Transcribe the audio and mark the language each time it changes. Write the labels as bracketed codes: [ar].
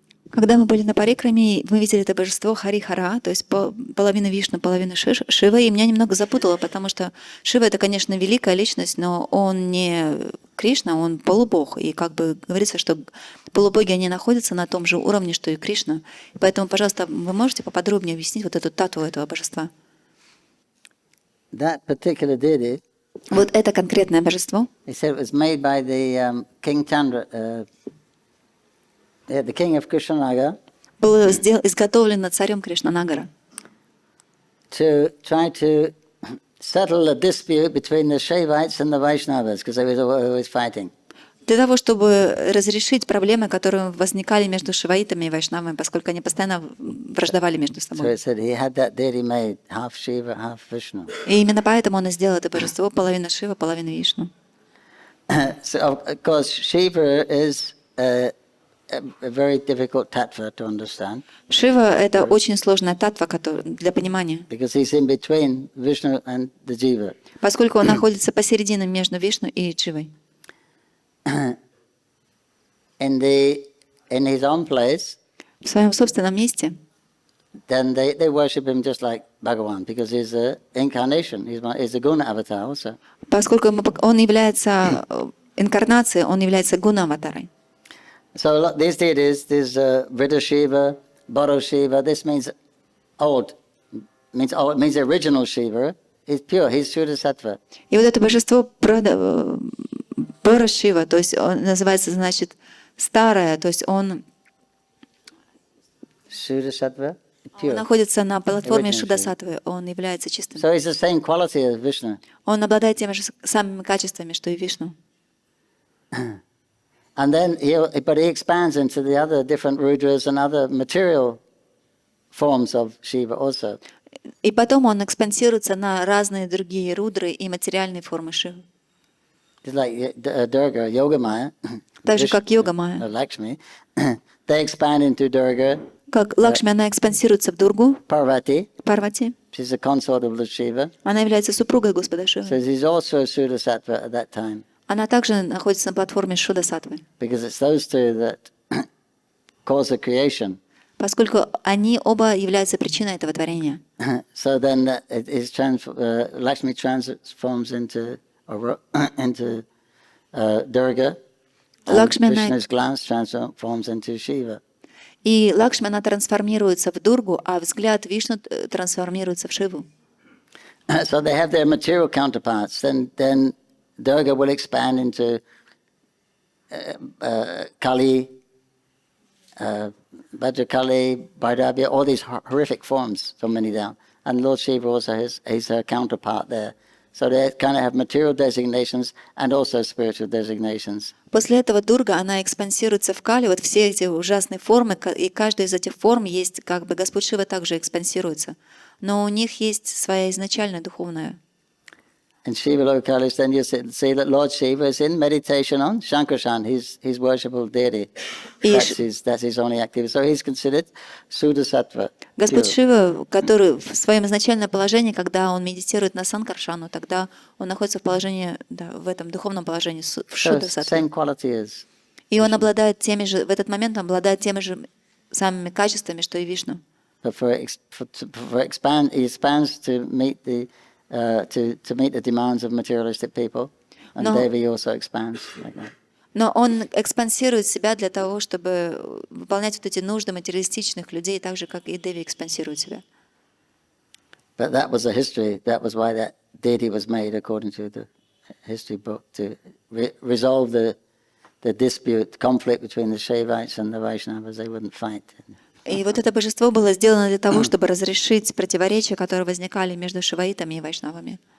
[ru] Когда мы были на Парикраме, мы видели это божество Харихара, то есть половина Вишну, половина Шива, и меня немного запутало, потому что Шива — это, конечно, великая личность, но он не Кришна, он полубог, и как бы говорится, что полубоги, они находятся на том же уровне, что и Кришна. Поэтому, пожалуйста, вы можете поподробнее объяснить вот эту тату этого божества? [en] That particular deity [ru] Вот это конкретное божество. [en] He said it was made by the King Chandra, the king of Kushanagara, [ru] Было изготовлено царем Кришнанагара, [en] to try to settle a dispute between the Shaivites and the Vaishnavas, because they were always fighting. [ru] для того, чтобы разрешить проблемы, которые возникали между шиваитами и вайшнавами, поскольку они постоянно враждовали между [en] So [ru] собой. [en] it said he had that deity made, half Shiva, half Vishnu. [ru] И именно поэтому он и сделал это божество, половина Шива, половина Вишну. [en] So of course Shiva is a very difficult tattva to understand, [ru] Шива — это очень сложная татва для понимания, [en] because he's in between Vishnu and the Jiva. [ru] поскольку он находится посередине между Вишну и Дживой. [en] In his own place, [ru] В своем собственном месте [en] then they worship him just like Bhagavan, because he's an incarnation, he's a guna avatar also. [ru] поскольку он является инкарнацией, он является гуна-аватарой. [en] So these deities, there's Vriddha Shiva, Bodho Shiva. This means old, means the original Shiva is pure. He's Shuddha Sattva. [ru] И вот это божество Бора Шива, то есть он называется, значит, старое, то есть он [en] Shuddha Sattva, [ru] Он [en] pure. [ru] находится на платформе [en] Original [ru] Шудасаттвы, он является чистым. [en] So he's the same quality as Vishnu. [ru] Он обладает теми же самыми качествами, что и Вишну. [en] And then but he expands into the other different Rudras and other material forms of Shiva also. [ru] И потом он экспансируется на разные другие рудры и материальные формы Шивы. [en] Just like Durga, Yogamaya, [ru] Так же, как Йога-майя. [en] Lakshmi, they expand into Durga, [ru] Как Лакшми, она экспансируется в Дургу, [en] Parvati, [ru] Парвати. [en] she's a consort of Lord Shiva. [ru] Она является супругой Господа [en] So [ru] Шивы. [en] he's also Shuddha Sattva at that time, [ru] Она также находится на платформе Шудасаттвы, [en] because it's those two that cause the creation. [ru] поскольку они оба являются причиной этого творения. [en] So then Lakshmi transforms into Durga, and Lakshmi, Krishna's glance transforms into Shiva. [ru] И Лакшми, она трансформируется в Дургу, а взгляд Вишну трансформируется в Шиву. [en] So they have their material counterparts. Then Durga will expand into Kali, Bhadrakali, Bhairabhya, all these horrific forms, so many down. And Lord Shiva also is her counterpart there. So they kind of have material designations and also spiritual designations. [ru] После этого Дурга, она экспансируется в Кали, вот все эти ужасные формы, и каждая из этих форм есть, как бы Господь Шива также экспансируется. Но у них есть своя изначальная духовная. [en] In Shiva Lokalis, then you see that Lord Shiva is in meditation on Shankarshan, his worshipful deity. That's his only activity. So he's considered Shuddha Sattva. [ru] Господь Шива, который в своем изначальном положении, когда он медитирует на Санкаршану, тогда он находится в положении, да, в этом духовном положении, в Шудда [en] Same [ru] Саттве. [en] quality as. [ru] И он обладает теми же, в этот момент он обладает теми же самыми качествами, что и Вишну. [en] But he expands to meet the demands of materialistic people, and Devi also expands like that. [ru] Но он экспансирует себя для того, чтобы выполнять вот эти нужды материалистичных людей, так же, как и Деви экспансирует себя. [en] But that was the history. That was why that deity was made, according to the history book, to resolve the dispute, conflict between the Shaivites and the Vaishnavas. They wouldn't fight. [ru] И вот это божество было сделано для того, чтобы разрешить противоречия, которые возникали между шиваитами и вайшнавами.